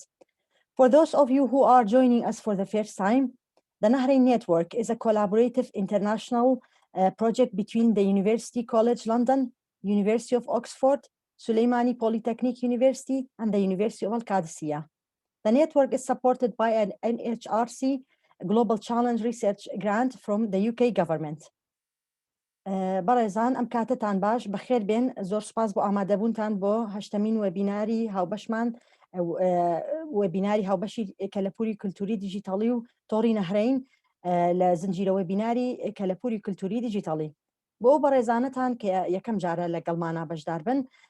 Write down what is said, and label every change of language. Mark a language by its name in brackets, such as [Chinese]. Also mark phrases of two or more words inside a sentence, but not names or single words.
[English] For those of you who are joining us for the first time, the Nahrain Network is a collaborative international project between the University College London, University of Oxford, Suleimani Polytechnic University, and the University of Al-Qadisiyah. The network is supported by an NHRC Global Challenge Research Grant from the UK government. [Central Kurdish] بەڕێزان ئەم کاتتان باش بەخێر بێن زۆر سپاس بۆ ئامادەبوونتان بۆ هەشتمین وێبیناری هاوبەشمان وێبیناری هاوبەشی کەلەپوری کولتوری دیجیتاڵی و تۆڕی نەهرین لە زنجیرە وێبیناری کەلەپوری کولتوری دیجیتاڵی بۆ بەڕێزانتان کە یەکەم جارە لەگەڵمانە بەشدار بن